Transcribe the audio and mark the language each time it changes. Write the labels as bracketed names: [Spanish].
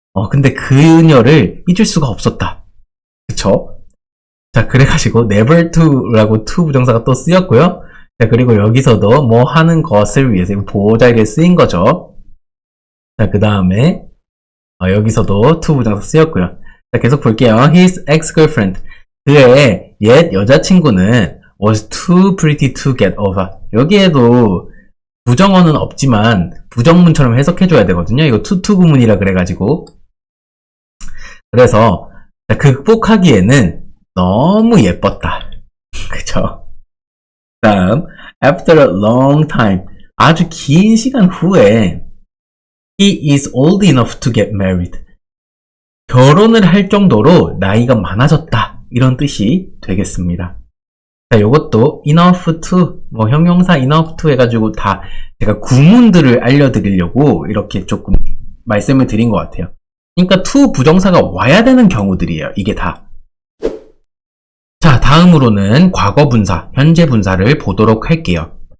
[Korean] 근데 그녀를 잊을 수가 없었다. 그쵸? 자, 그래가지고 never to라고 to 부정사가 또 쓰였고요. 자, 그리고 여기서도 뭐 하는 것을 위해서 보호자리에 쓰인 거죠. 자, 그 다음에 여기서도 to 부정사 쓰였고요. 자, 계속 볼게요. [English] His ex-girlfriend. [Korean] 그의 옛 여자친구는 [English] was too pretty to get over. [Korean] 여기에도 부정어는 없지만 부정문처럼 해석해줘야 되거든요. 이거 투투 구문이라 그래가지고. 그래서 극복하기에는 너무 예뻤다. 그쵸? [English] 다음, after a long time. [Korean] 아주 긴 시간 후에 [English] he is old enough to get married. [Korean] 결혼을 할 정도로 나이가 많아졌다. 이런 뜻이 되겠습니다. 자, 요것도 enough to, 뭐 형용사 enough to 해가지고 다 제가 구문들을 알려드리려고 이렇게 조금 말씀을 드린 것 같아요. 그러니까 to 부정사가 와야 되는 경우들이에요. 이게 다. 자, 다음으로는 과거 분사, 현재 분사를 보도록 할게요.